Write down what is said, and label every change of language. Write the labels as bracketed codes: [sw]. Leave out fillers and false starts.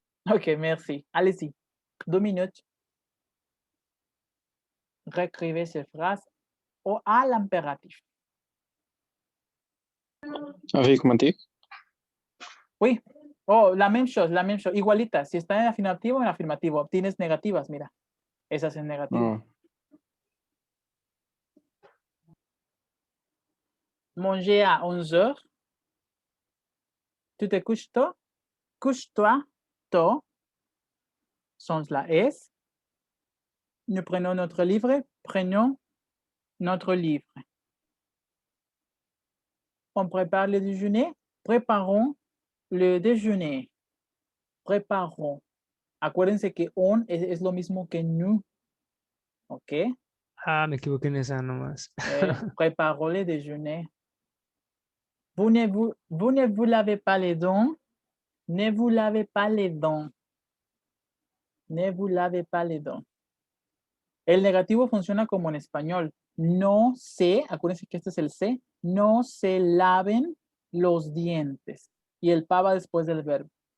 [fr] Ok, merci. Allez-y. 2 minutes. Réécrivez ces phrases à l'impératif. Arithmétique. Oui. Oh, la même chose, [es] igualita. Si está en afirmativo, Tienes negativas, mira. Esas en negativo. [fr] Manger à 11h. Tu te couches tôt. Couche-toi tôt. Sans la S. Nous prenons notre livre. Prenons notre livre. On prépare le déjeuner. Préparons le déjeuner. Préparons. [es] Acuérdense que on es lo mismo que nous. ¿Ok? Ah, me equivoqué en esa nomás. [fr] Préparons le déjeuner. Vous ne vous lavez pas les dents. Ne vous lavez pas les dents. Ne vous lavez pas les dents. [es] El negativo funciona como en español. No se, acuérdense que este es el se, no se laven los dientes. Y el pa va después del verbo.